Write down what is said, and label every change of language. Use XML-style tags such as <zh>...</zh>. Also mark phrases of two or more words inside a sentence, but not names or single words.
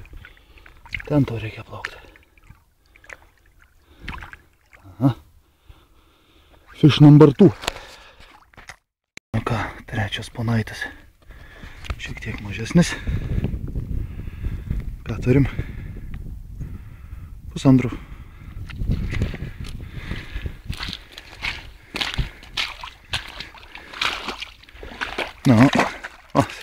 <lt>Ten to reikia plaukti. Aha.</lt> <en>Fish number 2.</en> <lt>Nu ką, trečias ponaitis. Šiek tiek mažesnis. Ką turim? 1,5. Na, o.</lt>